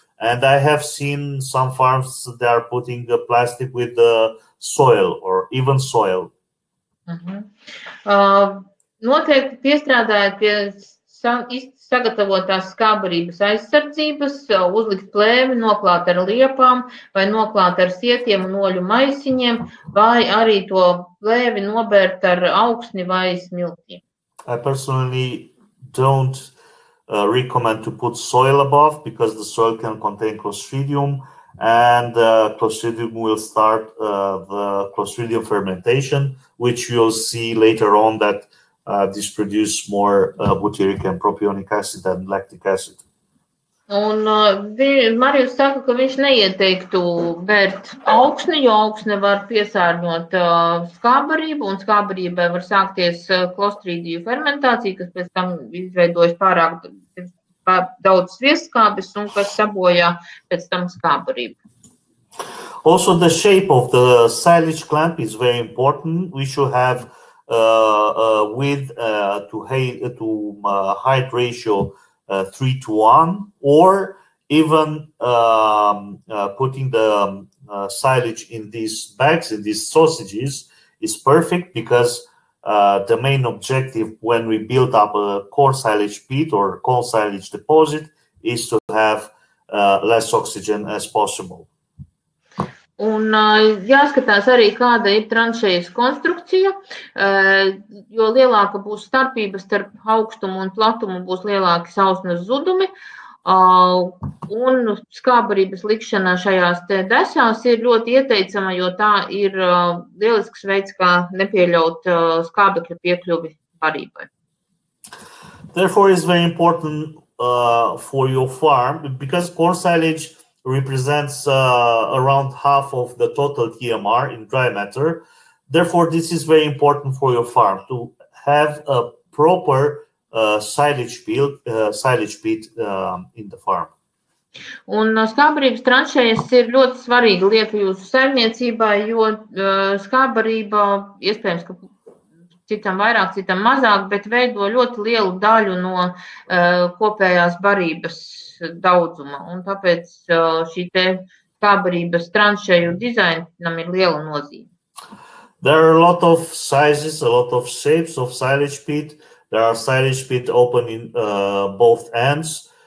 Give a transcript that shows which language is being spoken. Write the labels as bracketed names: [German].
[English] And I have seen some farms that are putting the plastic with the soil or even soil. [Latvian] Noteikti piestrādājot pie sagatavotās skābbarības aizsardzības, uzlikt plēvi, noklāt ar liepām vai noklāt ar sietiem un oļu maisiņiem, vai arī to plēvi nobērt ar augsni vai smiltīm. [English] I personally don't recommend to put soil above, because the soil can contain Clostridium, and Clostridium will start the Clostridium fermentation, which you'll see later on that this produce more butyric and propionic acid and lactic acid. [Latvian] Un Marijus saka, ka viņš neieteiktu bērt augsni, jo augsne var piesārņot skābbarību, un skābbarībai var sākties Clostridium fermentācija, kas pēc tam izveidojas pārāk daudz sviestskābes un kas sabojā pēc tam skābbarību. [English] Also, the shape of the silage clamp is very important. We should have width to height ratio 3:1, or even putting the silage in these bags, in these sausages, is perfect, because the main objective when we build up a core silage pit or core silage deposit is to have less oxygen as possible. [Latvian] Un jāskatās arī, kāda ir tranšejas konstrukcija, jo lielāka būs starpība starp augstumu un platumu, būs lielāki sausnes zudumi, un skābbarības likšana šajās te desās ir ļoti ieteicama, jo tā ir lielisks veids, kā nepieļaut skābekļa piekļuvi barībai. [English] Therefore, it's very important for your farm, because core silage represents around half of the total TMR in dry matter. Therefore, this is very important for your farm to have a proper silage pit in the farm. [Latvian] Un skābbarības tranšejas ir ļoti svarīga lieta jūsu saimniecībā, jo skābbarība, iespējams, ka citam vairāk, citam mazāk, bet veido ļoti lielu daļu no kopējās barības daudzuma, un tāpēc šī te skābbarības tranšeju dizainam ir liela nozīme. [English] There are a lot of sizes, a lot of shapes of silage pit. There are silage pit open in both ends.